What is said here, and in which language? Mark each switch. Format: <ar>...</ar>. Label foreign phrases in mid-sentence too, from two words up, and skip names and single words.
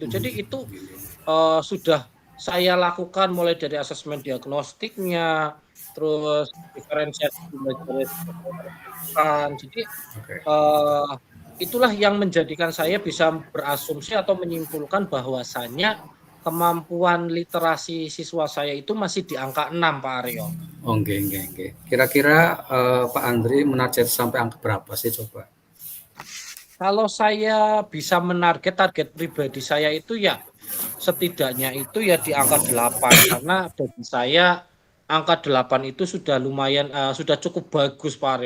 <id>Jadi itu sudah saya lakukan mulai dari asesmen diagnostiknya, terus diferensiasi belajar. Jadi oke. itulah yang menjadikan saya bisa berasumsi atau menyimpulkan bahwasannya kemampuan literasi siswa saya itu masih di angka 6 Pak Aryo.</id> <jv>Oh, nggih, nggih, nggih.</jv> <id>Kira-kira Pak Andri menarget sampai angka berapa sih coba? Kalau saya bisa target pribadi saya itu ya setidaknya itu ya di angka 8 karena bagi saya angka 8 itu sudah lumayan sudah cukup bagus Pak Aryo.</id>